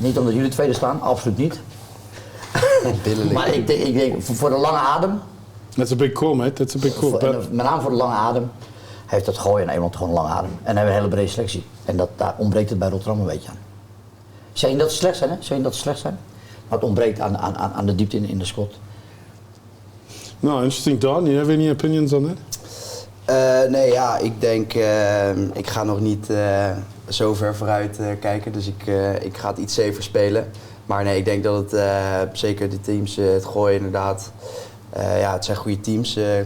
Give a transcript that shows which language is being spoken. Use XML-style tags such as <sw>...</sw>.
<nl>Niet omdat jullie tweede staan, absoluut niet. Maar ik denk voor de lange adem.</nl> <en>That's a big call, mate. That's a big call.</en> <nl>Met name voor de lange adem heeft dat Gooi en Eemland gewoon een lange adem. En hebben een hele brede selectie. En daar ontbreekt het bij Rotterdam een beetje aan. Zeg je dat ze slecht zijn, hè? Zeg je dat ze slecht zijn? Maar het ontbreekt aan de diepte in de squad.</nl> <en>No, interesting. Daan, you have any opinions on that?</en> <nl>Nee, ja, ik denk, ik ga nog niet zo ver vooruit kijken, dus ik ga het iets safer spelen. Maar nee, ik denk dat het, zeker de teams, het gooien inderdaad, ja, het zijn goede teams.</nl>